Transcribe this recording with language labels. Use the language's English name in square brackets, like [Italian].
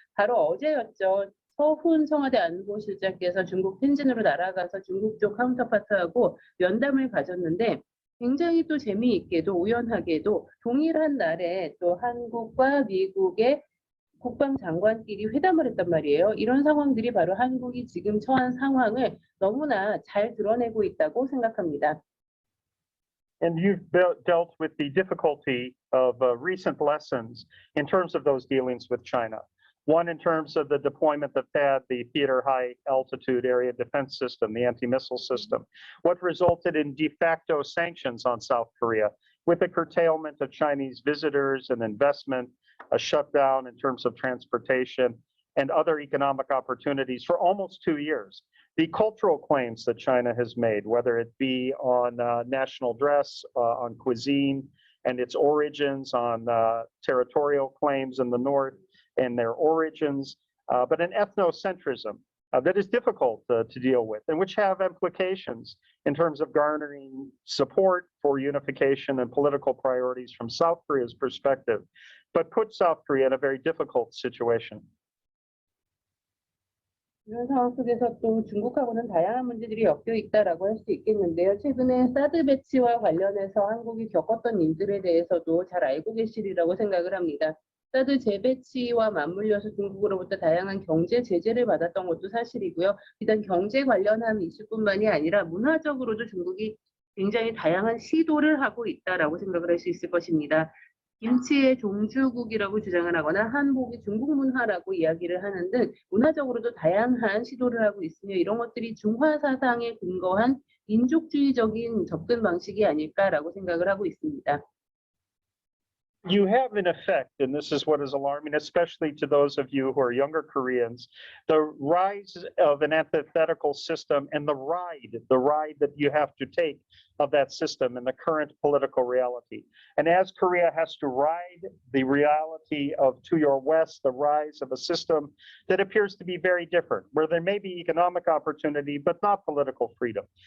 [Korean] 바로 어제였죠. 서훈 청와대 안보실장께서 중국 텐진으로 날아가서 중국 쪽 카운터파트하고 면담을 가졌는데 굉장히 또 재미있게도 우연하게도 동일한 날에 또 한국과 미국의 국방장관끼리 회담을 했단 말이에요. 이런 상황들이 바로 한국이 지금 처한 상황을 너무나 잘 드러내고 있다고 생각합니다. [English] And you've dealt with the difficulty of recent lessons in terms of those dealings with China. One in terms of the deployment of THAAD, the Theater High Altitude Area Defense System, the anti-missile system, what resulted in de facto sanctions on South Korea with the curtailment of Chinese visitors and investment a shutdown in terms of transportation and other economic opportunities for almost 2 years. The cultural claims that China has made, whether it be on national dress, on cuisine and its origins, on territorial claims in the north and their origins, but an ethnocentrism that is difficult to deal with and which have implications in terms of garnering support for unification and political priorities from South Korea's perspective, but put South Korea in a very difficult situation. [Korean] 이런 상황 속에서 또 중국하고는 다양한 문제들이 엮여 있다라고 할 수 있겠는데요. 최근에 사드 배치와 관련해서 한국이 겪었던 일들에 대해서도 잘 알고 계시리라고 생각을 합니다. 사드 재배치와 맞물려서 중국으로부터 다양한 경제 제재를 받았던 것도 사실이고요. 일단 경제 관련한 이슈뿐만이 아니라 문화적으로도 중국이 굉장히 다양한 시도를 하고 있다라고 생각을 할 수 있을 것입니다. 김치의 종주국이라고 주장을 하거나 한복이 중국 문화라고 이야기를 하는 등 문화적으로도 다양한 시도를 하고 있으며 이런 것들이 중화 사상에 근거한 민족주의적인 접근 방식이 아닐까라고 생각을 하고 있습니다. [English] You have in effect, and this is what is alarming, especially to those of you who are younger Koreans, the rise of an antithetical system and the ride that you have to take of that system in the current political reality. And as Korea has to ride the reality of to your west, the rise of a system that appears to be very different, where there may be economic opportunity, but not political freedom.